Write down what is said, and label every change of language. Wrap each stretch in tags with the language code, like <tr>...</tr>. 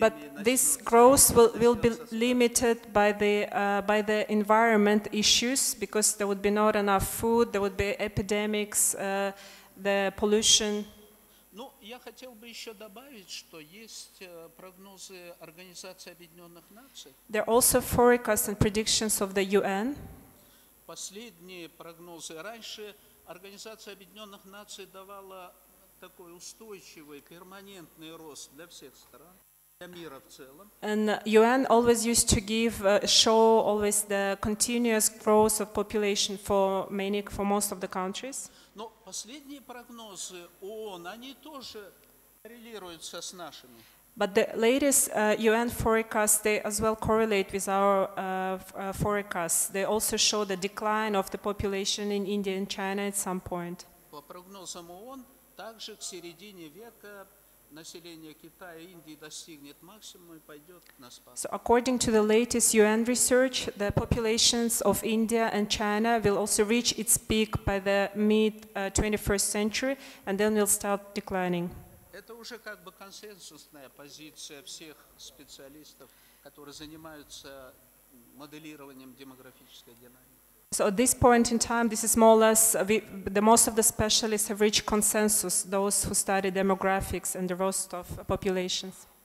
<en>But this growth will be limited by the environment issues, because there would be not enough food, there would be epidemics, the pollution.</en> <ru>Ну, я хотел бы еще добавить, что есть прогнозы Организации Объединенных Наций.</ru> <en>There are also forecasts and predictions of the UN.</en> <ru>Последние прогнозы. Раньше Организация Объединенных Наций давала такой устойчивый, перманентный рост для всех стран, для мира в целом.</ru> <en>And UN always used to show always the continuous growth of population for most of the countries.</en> <ru>Но последние прогнозы ООН, они тоже коррелируются с нашими.</ru> <en>But the latest UN forecasts, they as well correlate with our forecasts. They also show the decline of the population in India and China at some point.</en> <ru>По прогнозам ООН, также к середине века население Китая и Индии достигнет максимума и пойдет на спад.</ru> <en>So according to the latest UN research, the populations of India and China will also reach its peak by the mid-21st century, and then will start declining.</en> <ru>Это уже как бы консенсусная позиция всех специалистов, которые занимаются моделированием демографической динамики.</ru> <en>So at this point in time, this is more or less, most of the specialists have reached consensus, those who study demographics and the growth of populations.</en>